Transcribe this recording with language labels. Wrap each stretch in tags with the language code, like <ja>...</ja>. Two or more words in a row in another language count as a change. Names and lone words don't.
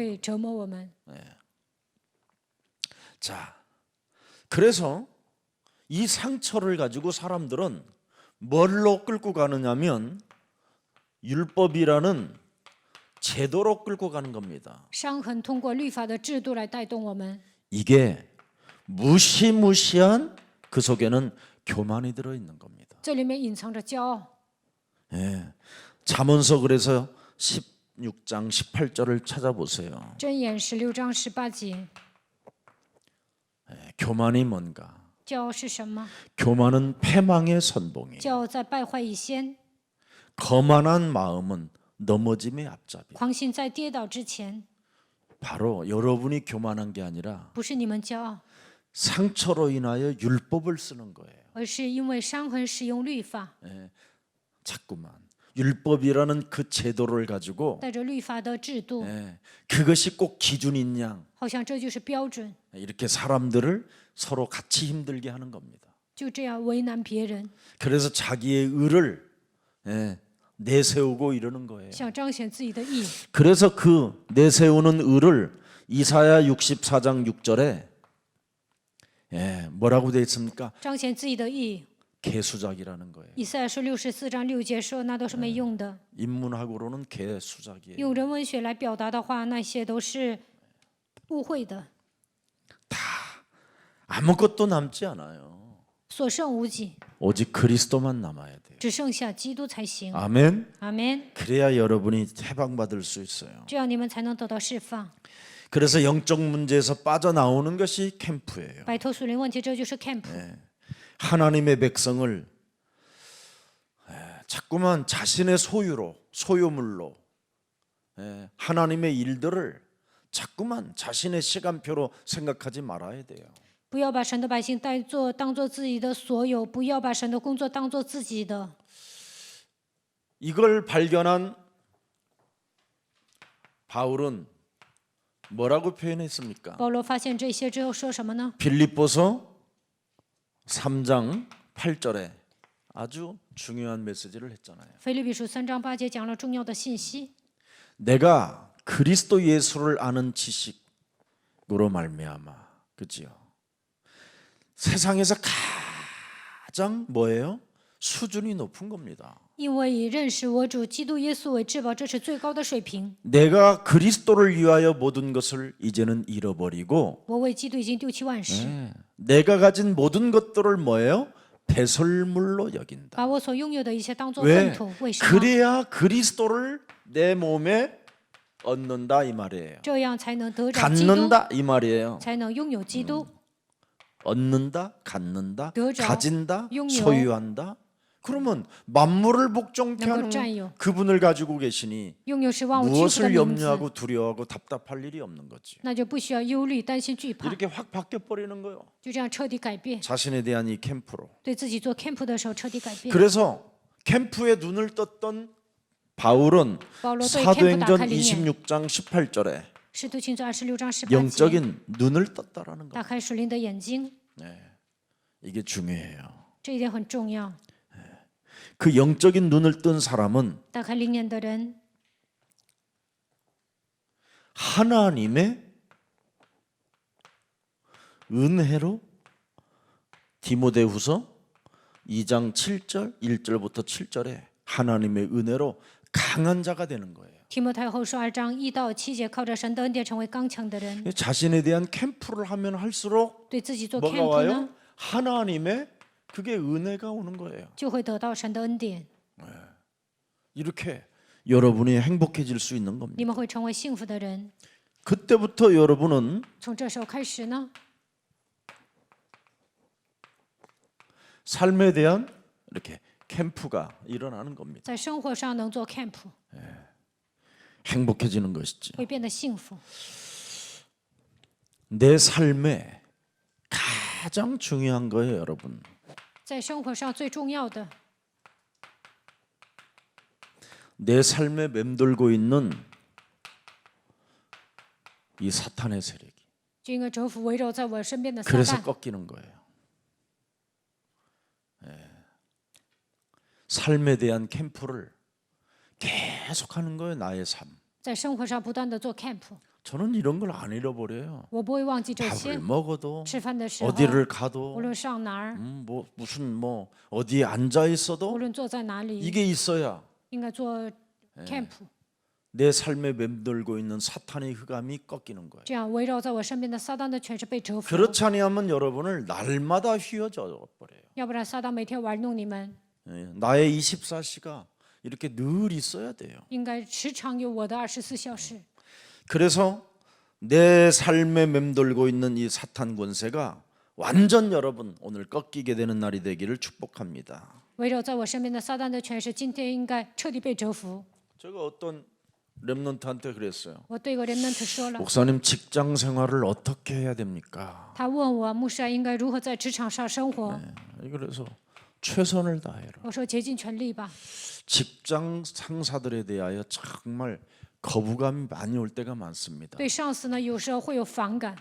<zh>会折磨我们。</zh> <ko>자, 그래서 이 상처를 가지고 사람들은 뭘로 끌고 가느냐면 율법이라는 제도로 끌고 가는 겁니다.</ko> <zh>伤痕通过律法的制度来带动我们，</zh> <ko>이게 무시무시한 그 속에는 교만이 들어 있는 겁니다.</ko> <zh>这里面隐藏着骄傲。</zh> <ko>예. 잠언서 그래서 16장 18절을 찾아보세요.</ko> <zh>箴言16章18节，</zh> <ko>예, 교만이 뭔가?</ko> <zh>骄傲是什么？</zh> <ko>교만은 패망의 선봉이에요.</ko> <zh>骄傲在败坏以先，</zh> <ko>거만한 마음은 넘어짐의 앞잡이.</ko> <zh>狂心在跌倒之前，</zh> <ko>바로 여러분이 교만한 게 아니라</ko> <zh>不是你们骄傲，</zh> <ko>상처로 인하여 율법을 쓰는 거예요.</ko> <zh>而是因为伤痕使用律法，</zh> <ko>자꾸만 율법이라는 그 제도를 가지고</ko> <zh>带着律法的制度，</zh> <ko>그것이 꼭 기준인 양</ko> <zh>好像这就是标准，</zh> <ko>이렇게 사람들을 서로 같이 힘들게 하는 겁니다.</ko> <zh>就这样为难别人，</zh> <ko>그래서 자기의 의를 내세우고 이러는 거예요.</ko> <zh>想彰显自己的义。</zh> <ko>그래서 그 내세우는 의를 이사야 64장 6절에 뭐라고 되어 있습니까?</ko> <zh>彰显自己的义。</zh> <ko>개수작이라는 거예요.</ko> <zh>以赛亚书64章6节说，那都是没用的。</zh> <ko>인문학으로는 개수작이에요.</ko> <zh>用人文学来表达的话，那些都是误会的，</zh> <ko>아무것도 남지 않아요.</ko> <zh>所剩无几，</zh> <ko>오직 그리스도만 남아야 돼요.</ko> <zh>只剩下基督才行。</zh> <ko>아멘.</ko> <zh>阿门。</zh> <ko>그래야 여러분이 해방받을 수 있어요.</ko> <zh>这样你们才能得到释放，</zh> <ko>그래서 영적 문제에서 빠져나오는 것이 캠프예요.</ko> <zh>摆脱属灵问题，这就是 camp。</zh> <ko>하나님의 백성을 자꾸만 자신의 소유물로 하나님의 일들을 자꾸만 자신의 시간표로 생각하지 말아야 돼요.</ko> <zh>不要把神的百姓当做自己的所有，不要把神的工作当做自己的。</zh> <ko>이걸 발견한 바울은 뭐라고 표현했습니까?</ko> <zh>保罗发现这些之后说什么呢？</zh> <ko>빌립보서 3장 8절에 아주 중요한 메시지를 했잖아요.</ko> <zh>腓立比书3章8节讲了重要的信息。</zh> <ko>내가 그리스도 예수를 아는 지식으로 말미암아, 그지요? 세상에서 가장 뭐예요? 수준이 높은 겁니다.</ko> <zh>因为以认识我主基督耶稣为至宝，这是最高的水平。</zh> <ko>내가 그리스도를 위하여 모든 것을 이제는 잃어버리고</ko> <zh>我为基督已经丢弃万事，</zh> <ko>내가 가진 모든 것들을 뭐예요? 배설물로 여긴다.</ko> <zh>把我所拥有的一切当作</zh> <ko>왜?</ko> <zh>粪土。为什么？</zh> <ko>그래야 그리스도를 내 몸에 얻는다 이 말이에요.</ko> <zh>这样才能得着基督，</zh> <ko>갖는다 이 말이에요.</ko> <zh>才能拥有基督。</zh> <ko>얻는다, 갖는다,</ko> <zh>得着,</zh> <ko>가진다,</ko> <zh>拥有,</zh> <ko>소유한다. 그러면 만물을 복종케 하는</ko> <zh>能够占有.</zh> <ko>그분을 가지고 계시니</ko> <zh>拥有是万物居住的</zh> <ko>무엇을</ko> <zh>名字，</zh> <ko>염려하고 두려워하고 답답할 일이 없는 거지.</ko> <zh>那就不需要忧虑、担心、惧怕，</zh> <ko>이렇게 확 바뀌어 버리는 거예요.</ko> <zh>就这样彻底改变。</zh> <ko>자신에 대한 이 캠프로.</ko> <zh>对自己做 camp 的时候彻底改变。</zh> <ko>그래서 캠프에 눈을 떴던</ko> <zh>保</zh> <ko>바울은</ko> <zh>罗对天赋打</zh> <ko>사도행전</ko> <zh>开灵眼，</zh> <ko>26장 18절에</ko> <zh>使徒行传26章18节，</zh> <ko>영적인 눈을 떴다라는</ko> <zh>打</zh> <ko>거.</ko> <zh>开属灵的眼睛，</zh> <ko>이게 중요해요.</ko> <zh>这一点很重要。</zh> <ko>그 영적인 눈을 뜬 사람은</ko> <zh>打开灵眼的人，</zh> <ko>하나님의 은혜로 디모데후서 2장 7절 1절부터 7절에 하나님의 은혜로 강한 자가 되는 거예요.</ko> <zh>提摩太后书2章1到7节，靠着神的恩典成为刚强的人。</zh> <ko>자신에 대한 캠프를 하면 할수록</ko> <zh>对自己做</zh> <ko>뭐가</ko> <zh>camp</zh> <ko>와요?</ko> <zh>呢，</zh> <ko>하나님의 그게 은혜가 오는 거예요.</ko> <zh>就会得到神的恩典，</zh> <ko>이렇게 여러분이 행복해질 수 있는</ko> <zh>你</zh> <ko>겁니다.</ko> <zh>们会成为幸福的人。</zh> <ko>그때부터 여러분은</ko> <zh>从这时候开始呢，</zh> <ko>삶에 대한 이렇게 캠프가 일어나는 겁니다.</ko> <zh>在生活上能做 camp，</zh> <ko>행복해지는 것이지.</ko> <zh>会变得幸福。</zh> <ko>내 삶에 가장 중요한 거예요, 여러분.</ko> <zh>在生活上最重要的，</zh> <ko>내 삶에 맴돌고 있는 이 사탄의 세력이.</ko> <zh>就应该征服围绕在我身边的撒</zh> <ko>그래서</ko> <zh>旦。</zh> <ko>꺾이는 거예요. 삶에 대한 캠프를 계속하는 거예요, 나의 삶.</ko> <zh>在生活上不断的做 camp，</zh> <ko>저는 이런 걸 안 잃어버려요.</ko> <zh>我不会忘记这</zh> <ko>밥을</ko> <zh>些。</zh> <ko>먹어도</ko> <zh>吃饭的时候，</zh> <ko>어디를 가도</ko> <zh>无论上哪儿，</zh> <ko>뭐 무슨 뭐 어디에 앉아</ko> <zh>无</zh> <ko>있어도</ko> <zh>论坐在哪里，</zh> <ko>이게 있어야</ko> <zh>应该做 camp，</zh> <ko>내 삶에 맴돌고 있는 사탄의 흑암이 꺾이는 거예요.</ko> <zh>这样围绕在我身边的撒旦的权势被折服。</zh> <ko>그렇지 아니하면 여러분을 날마다 휘어져 버려요.</ko> <zh>要不然撒旦每天玩弄你们，</zh> <ko>나의 24시가 이렇게 늘 있어야 돼요.</ko> <zh>应该时常有我的24小时。</zh> <ko>그래서 내 삶에 맴돌고 있는 이 사탄 권세가 완전 여러분 오늘 꺾이게 되는 날이 되기를 축복합니다.</ko> <zh>围绕在我身边的撒旦的权势，今天应该彻底被折服。</zh> <ko>제가 어떤 렘넌트한테 그랬어요.</ko> <zh>我对一个 remnant 说了，</zh> <ko>목사님 직장 생활을 어떻게 해야 됩니까?</ko> <zh>他问我牧师应该如何在职场上生活。</zh> <ko>그래서 최선을 다해라.</ko> <zh>我说竭尽全力吧。</zh> <ko>직장 상사들에 대하여 정말 거부감이 많이 올 때가 많습니다.</ko> <zh>对上司呢，有时候会有反感，</zh>